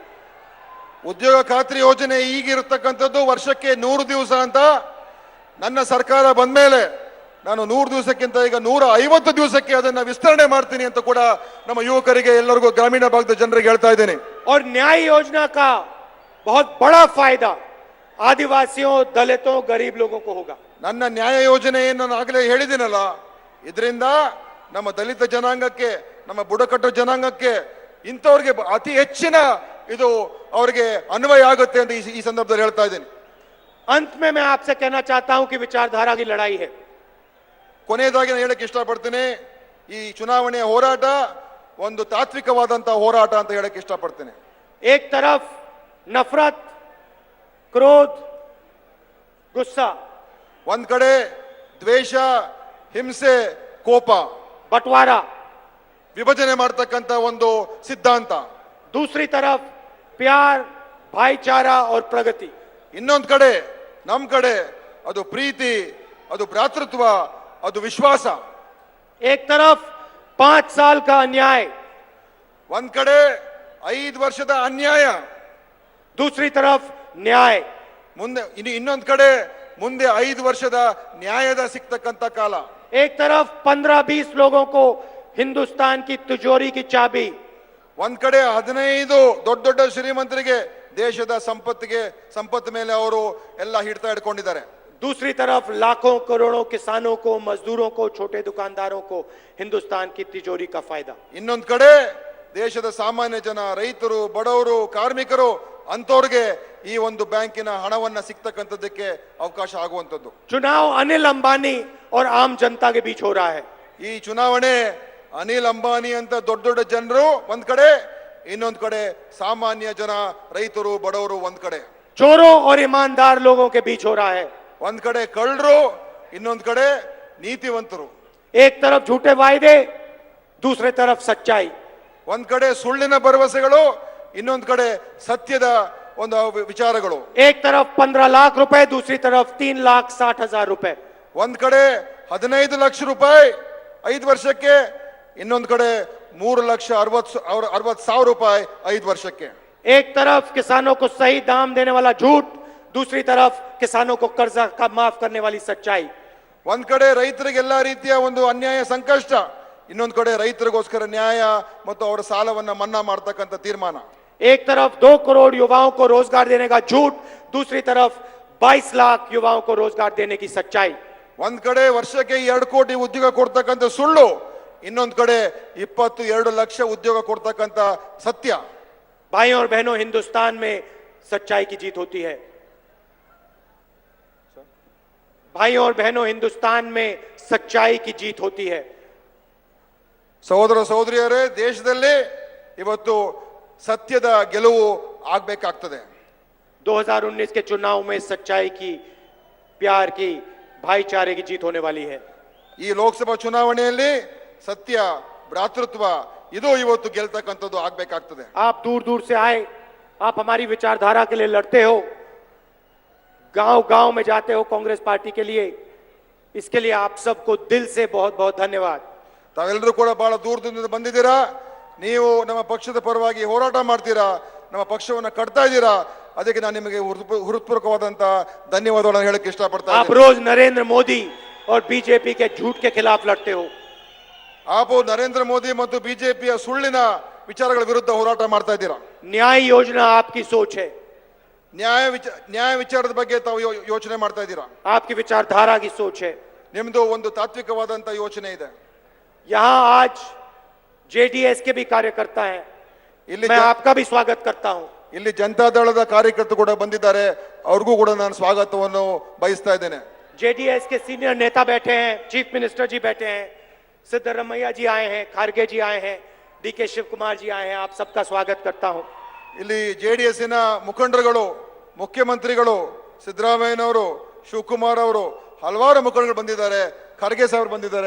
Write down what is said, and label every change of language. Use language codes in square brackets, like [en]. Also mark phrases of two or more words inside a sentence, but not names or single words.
[kn] ಉದ್ಯೋಗ ಖಾತ್ರಿ ಯೋಜನೆ ಈಗಿರತಕ್ಕಂಥದ್ದು ವರ್ಷಕ್ಕೆ 100 ದಿವಸ ಅಂತ. ನನ್ನ ಸರ್ಕಾರ ಬಂದ್ಮೇಲೆ ನಾನು 100 ದಿವಸಕ್ಕಿಂತ ಈಗ 150 ದಿವಸಕ್ಕೆ ಅದನ್ನ ವಿಸ್ತರಣೆ ಮಾಡ್ತೀನಿ ಅಂತ ಕೂಡ ನಮ್ಮ ಯುವಕರಿಗೆ ಎಲ್ಲರಿಗೂ ಗ್ರಾಮೀಣ ಭಾಗದ ಜನರಿಗೆ ಹೇಳ್ತಾ ಇದ್ದೇನೆ. [hi] और न्याय योजना का बहुत बड़ा फायदा आदिवासियों, दलितों, गरीब लोगों को होगा. [kn] ನನ್ನ ನ್ಯಾಯ ಯೋಜನೆ ಏನು ನಾನು ಆಗಲೇ ಹೇಳಿದ್ದೀನಲ್ಲ, ಇದರಿಂದ ನಮ್ಮ ದಲಿತ ಜನಾಂಗಕ್ಕೆ, ನಮ್ಮ ಬುಡಕಟ್ಟು ಜನಾಂಗಕ್ಕೆ, ಇಂಥವ್ರಿಗೆ ಅತಿ ಹೆಚ್ಚಿನ ಇದು ಅವರಿಗೆ ಅನ್ವಯ ಆಗುತ್ತೆ ಅಂತ ಈ ಸಂದರ್ಭದಲ್ಲಿ ಹೇಳ್ತಾ ಇದ್ದೀನಿ. [hi] अंत में मैं आपसे कहना चाहता हूं कि विचारधारा की लड़ाई है. [kn] ಕೊನೆಯದಾಗಿ ನಾನು ಹೇಳಕ್ಕೆ ಇಷ್ಟಪಡ್ತೀನಿ, ಈ ಚುನಾವಣೆಯ ಹೋರಾಟ ಒಂದು ತಾತ್ವಿಕವಾದಂತಹ ಹೋರಾಟ ಅಂತ ಹೇಳಕ್ಕೆ ಇಷ್ಟಪಡ್ತೇನೆ. [hi] एक तरफ नफरत, क्रोध, गुस्सा, [kn] ಒಂದ್ ಕಡೆ ದ್ವೇಷ, ಹಿಂಸೆ, ಕೋಪ, [hi] बंटवारा, [kn] ವಿಭಜನೆ ಮಾಡ್ತಕ್ಕಂತ ಒಂದು ಸಿದ್ಧಾಂತ. [hi] दूसरी तरफ प्यार, भाईचारा और प्रगति. [kn] ಇನ್ನೊಂದ್ ಕಡೆ ನಮ್ ಕಡೆ ಅದು ಪ್ರೀತಿ, ಅದು ಭ್ರಾತೃತ್ವ, ಅದು ವಿಶ್ವಾಸ. [hi] एक तरफ 5 साल का अन्याय, [kn] ಒಂದ್ ಕಡೆ 5 ವರ್ಷದ ಅನ್ಯಾಯ, [hi] दूसरी तरफ न्याय. [kn] ಮುಂದೆ ಇನ್ನೊಂದ್ ಕಡೆ ಮುಂದೆ 5 ವರ್ಷದ ನ್ಯಾಯದ ಸಿಗ್ತಕ್ಕಂತ ಕಾಲ. [hi] एक तरफ 15-20 लोगों को हिंदुस्तान की तिजोरी की चाबी, [kn] ಒಂದ್ ಕಡೆ 15 ದೊಡ್ಡ ದೊಡ್ಡ ಶ್ರೀಮಂತರಿಗೆ ದೇಶದ ಸಂಪತ್ತು ಮೇಲೆ ಅವರು ಎಲ್ಲ ಹಿಡ್ತಾ ಇಟ್ಕೊಂಡಿದ್ದಾರೆ. [hi] दूसरी तरफ लाखों करोड़ों किसानों को, मजदूरों को, छोटे दुकानदारों को हिंदुस्तान की तिजोरी का फायदा. [kn] ಇನ್ನೊಂದ್ ಕಡೆ ದೇಶದ ಸಾಮಾನ್ಯ ಜನ, ರೈತರು, ಬಡವರು, ಕಾರ್ಮಿಕರು ಅಂತವ್ರಿಗೆ ಈ ಒಂದು ಬ್ಯಾಂಕಿನ ಹಣವನ್ನ ಸಿಗ್ತಕ್ಕಂಥದ್ದಕ್ಕೆ ಅವಕಾಶ ಆಗುವಂಥದ್ದು. [hi] चुनाव अनिल अंबानी और आम जनता के बीच हो रहा है. [kn] ಈ ಚುನಾವಣೆ ಅನಿಲ್ ಅಂಬಾನಿ ಅಂತ ದೊಡ್ಡ ದೊಡ್ಡ ಜನರು ಒಂದ್ ಕಡೆ, ಇನ್ನೊಂದ್ ಕಡೆ ಸಾಮಾನ್ಯ ಜನ, ರೈತರು, ಬಡವರು ಒಂದ್ ಕಡೆ, [hi] चोरों और ईमानदार लोगों के बीच हो रहा है. [kn] ಒಂದ್ ಕಡೆ ಕಳ್ಳರು, ಇನ್ನೊಂದ್ ಕಡೆ ನೀತಿವಂತರು. [hi] एक तरफ झूठे वायदे, दूसरे तरफ सच्चाई. [kn] ಒಂದ್ ಕಡೆ ಸುಳ್ಳಿನ ಭರವಸೆಗಳು, ಇನ್ನೊಂದ್ ಕಡೆ ಸತ್ಯದ ಒಂದು ವಿಚಾರಗಳು. [hi] एक तरफ 15 लाख रुपए, दूसरी तरफ 3,60,000 रुपए. [kn] ಒಂದ್ ಕಡೆ 15 ಲಕ್ಷ ರೂಪಾಯಿ 5 ವರ್ಷಕ್ಕೆ, ಇನ್ನೊಂದ್ ಕಡೆ 3,60,000 ರೂಪಾಯಿ 5 ವರ್ಷಕ್ಕೆ. [hi] एक तरफ किसानों को सही दाम देने वाला झूठ, दूसरी तरफ किसानों को कर्जा का माफ करने वाली सच्चाई. [kn] ಒಂದ್ ಕಡೆ ರೈತರಿಗೆ ಎಲ್ಲಾ ರೀತಿಯ ಒಂದು ಅನ್ಯಾಯ, ಸಂಕಷ್ಟ, ಇನ್ನೊಂದ್ ಕಡೆ ರೈತರಿಗೋಸ್ಕರ ನ್ಯಾಯ ಮತ್ತು ಅವರ ಸಾಲವನ್ನ ಮನ್ನಾ ಮಾಡ್ತಕ್ಕಂಥ ತೀರ್ಮಾನ. [hi] एक तरफ 2 करोड़ युवाओं को रोजगार देने का झूठ, दूसरी तरफ 22 लाख युवाओं को रोजगार देने की सच्चाई. [kn] ಒಂದ್ ಕಡೆ ವರ್ಷಕ್ಕೆ 2 ಕೋಟಿ ಉದ್ಯೋಗ ಕೊಡ್ತಕ್ಕಂಥ ಸುಳ್ಳು, ಇನ್ನೊಂದ್ ಕಡೆ 22 ಲಕ್ಷ ಉದ್ಯೋಗ ಕೊಡ್ತಕ್ಕಂಥ ಸತ್ಯ. [hi] भाइयों और बहनों, हिंदुस्तान में सच्चाई की जीत होती है. भाइयों और बहनों, हिंदुस्तान में सच्चाई की जीत होती है. [kn] ಸಹೋದರ ಸಹೋದರಿಯರೇ, ದೇಶದಲ್ಲಿ ಇವತ್ತು ಸತ್ಯದ ಗೆಲುವು ಆಗ್ಬೇಕಾಗ್ತದೆ. [hi] 2019 के चुनाव में सच्चाई की, प्यार की, भाईचारे की जीत होने वाली है. [kn] ಈ ಲೋಕಸಭಾ ಚುನಾವಣೆಯಲ್ಲಿ ಸತ್ಯ, ಭ್ರಾತೃತ್ವ ಇದು ಇವತ್ತು ಗೆಲ್ತಕ್ಕಂಥದ್ದು ಆಗ್ಬೇಕಾಗ್ತದೆ. [hi] आप दूर दूर से आए, आप हमारी विचारधारा के लिए लड़ते हो, गांव गांव में जाते हो कांग्रेस पार्टी के लिए. इसके लिए आप सबको दिल से बहुत बहुत धन्यवाद. [kn] ತಾವೆಲ್ಲರೂ ಕೂಡ ಬಹಳ ದೂರದಿಂದ ಬಂದಿದ್ದೀರಾ. ನೀವು ನಮ್ಮ ಪಕ್ಷದ ಪರವಾಗಿ ಹೋರಾಟ ಮಾಡ್ತೀರಾ, ನಮ್ಮ ಪಕ್ಷವನ್ನ ಕಟ್ತಾ ಇದ್ದೀರಾ. ಅದಕ್ಕೆ ನಾನು ನಿಮಗೆ ಹೃತ್ಪೂರ್ವಕವಾದಂತ ಧನ್ಯವಾದಗಳನ್ನು ಹೇಳಕ್ಕೆ ಇಷ್ಟಪಡ್ತಾ [hi] आप रोज नरेंद्र मोदी और बीजेपी के झूठ के खिलाफ लड़ते हो. [kn] ಆಪು ನರೇಂದ್ರ ಮೋದಿ ಮತ್ತು ಬಿಜೆಪಿಯ ಸುಳ್ಳಿನ ವಿಚಾರಗಳ ವಿರುದ್ಧ ಹೋರಾಟ ಮಾಡ್ತಾ ಇದ್ದೀರಾ. [hi] न्याय योजना आपकी सोच है, [kn] ನ್ಯಾಯ ವಿಚಾರದ ಬಗ್ಗೆ ತಾವು ಯೋಚನೆ ಮಾಡ್ತಾ ಇದ್ದೀರಾ. [hi] आपकी विचारधारा की सोच है. [kn] ನಿಮ್ದು ಒಂದು ತಾತ್ವಿಕವಾದಂತ ಯೋಚನೆ ಇದೆ. [hi] यहां आज जेडीएस के भी कार्यकर्ता हैं, [kn] ಇಲ್ಲಿ [hi] मैं आपका भी स्वागत करता हूं. [kn] ಇಲ್ಲಿ ಜನತಾದಳದ ಕಾರ್ಯಕರ್ತರು ಕೂಡ ಬಂದಿದ್ದಾರೆ, ಅವ್ರಿಗೂ ಕೂಡ ನಾನು ಸ್ವಾಗತವನ್ನು ಬಯಸ್ತಾ ಇದ್ದೇನೆ. [hi] जेडीएस के सीनियर नेता बैठे हैं, [en] chief minister [hi] जी बैठे हैं, सिद्धरमैया जी आए हैं, खारगे जी आए हैं, डीके शिव कुमार जी आए हैं. आप सबका स्वागत करता हूं. [kn] ಇಲ್ಲಿ ಜೆಡಿಎಸ್ನ ಮುಖಂಡರುಗಳು, ಮುಖ್ಯಮಂತ್ರಿಗಳು, ಸಿದ್ದರಾಮಯ್ಯನವರು, ಶಿವಕುಮಾರ್ ಅವರು, ಹಲವಾರು ಮುಖಂಡರು ಬಂದಿದ್ದಾರೆ, ಖರ್ಗೆ ಸಾಹೇಬರು ಬಂದಿದ್ದಾರೆ.